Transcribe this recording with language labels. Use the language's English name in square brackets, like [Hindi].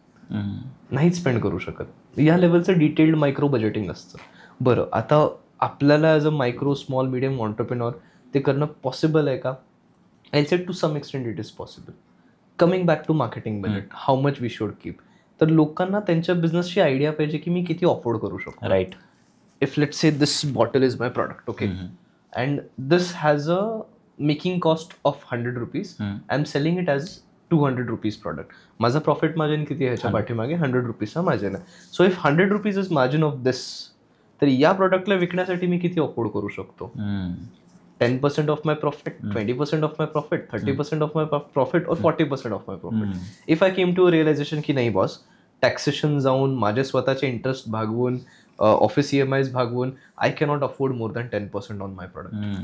[Marathi] नाहीच स्पेंड करू शकत. या लेवलचं डिटेल्ड मायक्रो बजेटिंग असतं. बरं, आता आपल्याला [English] as a micro small medium entrepreneur [Marathi] ते करणं पॉसिबल आहे का? [English] I said to some extent it is possible. Coming back to marketing budget, how much we should keep. [Marathi] तर लोकांना त्यांच्या बिझनेसची आयडिया पाहिजे की मी किती अफोर्ड करू शकतो. [English] Right. If let's say this bottle is my product, okay, and this has a making cost of 100 rupees, I am selling it as 200 rupees product. [Marathi] माझा प्रॉफिट मार्जिन किती आहे ह्याच्या पाठीमागे? 100 रुपीजचा मार्जिन आहे. [English] so if 100 rupees is margin of this, [Marathi] तर या प्रॉडक्टला विकण्यासाठी मी किती अफोर्ड करू शकतो? [English] 10% of my profit, 20% of my profit, 30% of my profit, और 40% of my profit. If I came to realization [Marathi] की नाही बॉस, टॅक्सेशन जाऊन, माझे स्वतःचे interest भागवून, office EMIs भागवून, [English] I cannot afford more than 10% on my product.